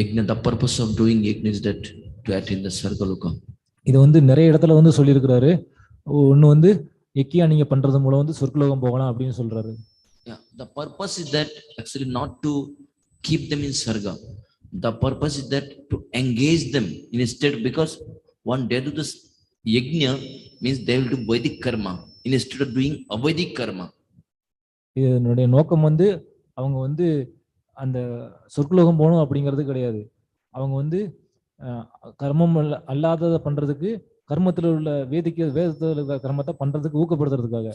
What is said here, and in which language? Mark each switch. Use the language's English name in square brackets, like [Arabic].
[English] The purpose of doing yajna is that to attain the Sargaloka. [Tamil] இது வந்து நிறைய இடத்துல வந்து சொல்லியிருக்கிறாரு. ஒன்று வந்து யக்கியா நீங்க பண்றது மூலம் வந்து சொர்க்கலோகம் போகலாம் அப்படின்னு சொல்றாரு. [English] Yeah, the purpose is that actually not to keep them in Sarga. The purpose is that to engage them instead, because one day do this yajna means they will do Vedic karma instead of doing Avedic karma. [Tamil] இதனுடைய நோக்கம் வந்து அவங்க வந்து அந்த சொர்க்கலோகம் போகணும் அப்படிங்கிறது கிடையாது. அவங்க வந்து கர்மம் அல்லாததை பண்றதுக்கு கர்மத்துல உள்ள வேதத்துல உள்ள கர்மத்தை பண்றதுக்கு ஊக்கப்படுத்துறதுக்காக.